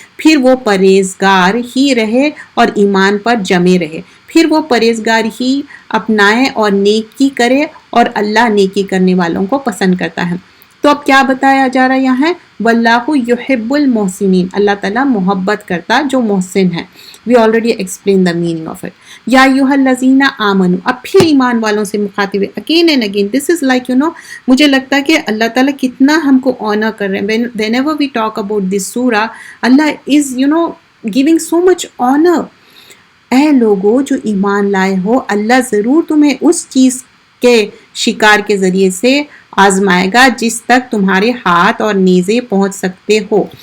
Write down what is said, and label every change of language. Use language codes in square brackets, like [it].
[ur] پھر وہ پرہیزگار ہی رہے اور ایمان پر جمے رہے. پھر وہ پرہیزگار ہی اپنائے اور نیکی کرے, اور اللہ نیکی کرنے والوں کو پسند کرتا ہے. تو اب کیا بتایا جا رہا ہے یہاں ہے, [ar] واللہ یحب المحسنین, [ur] اللہ تعالیٰ محبت کرتا جو محسن ہے. [en] We already explain the meaning of it. [ar] یا ایھا الذین آمنوا, [ur] اب پھر ایمان والوں سے مخاطب ہے [en] Again and again. This is like [ur] مجھے لگتا ہے کہ اللہ تعالیٰ کتنا ہم کو آنر کر رہے ہیں. [en] Whenever we talk about this سورہ, Allah is giving so much honour. [ur] اے لوگوں جو ایمان لائے ہو, اللہ ضرور تمہیں اس چیز کے شکار کے ذریعے سے آزمائے گا جس تک تمہارے ہاتھ اور نیزے پہنچ سکتے ہو.